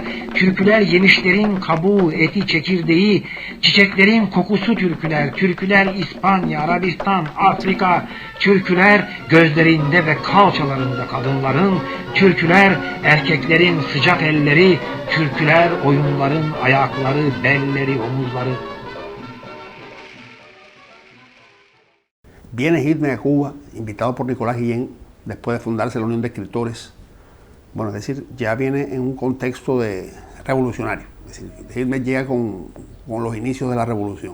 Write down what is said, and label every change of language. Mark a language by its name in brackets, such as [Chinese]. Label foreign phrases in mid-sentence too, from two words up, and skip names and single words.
[Turkish] Türküler yemişlerin kabuğu, eti, çekirdeği, çiçeklerin kokusu türküler. Türküler İspanya, Arabistan, Afrika. Türküler gözlerinde ve kalçalarında kadınların. Türküler erkeklerin sıcak elleri. Türküler oyunların ayakları, belleri, omuzları. [Spanish] Viene Hitler a Cuba, invitado por Nicolás Guillén, después de fundarse la Unión de Escritores. Bueno, es decir, ya viene en un contexto de revolucionario. Es decir, Hitler llega con los inicios de la revolución.